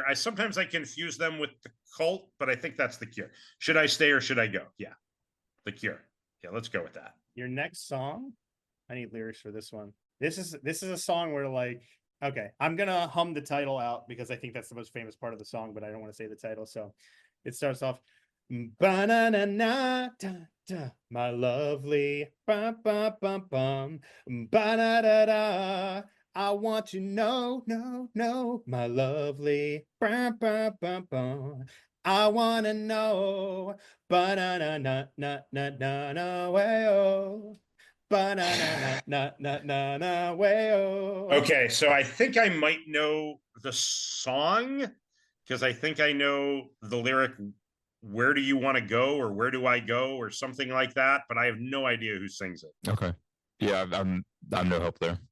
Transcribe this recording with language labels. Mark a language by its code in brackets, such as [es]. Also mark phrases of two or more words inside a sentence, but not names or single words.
[en] Sometimes I confuse them with the Cult, but I think that's the Cure. Should I stay or should I go? Yeah, the Cure. Yeah, let's go with that. Your next song, I need lyrics for this one. This is a song where Okay, I'm gonna hum the title out because I think that's the most famous part of the song, but I don't want to say the title. So it starts off, ba-na-na-na, da, da, my lovely, bum, bum, bum, bum, ba-da-da-da. I want to know, no, no, my lovely, bum, bum, bum, bum. I want to know, ba-na-na-na-na-na-na, way-oh. Ba-na-na-na-na-na-na, way-oh. Okay, so I think I might know the song because I think I know the lyric, "Where do you want to go?" or "Where do I go?" or something like that, but I have no idea who sings it. Okay. Yeah, I'm no help there.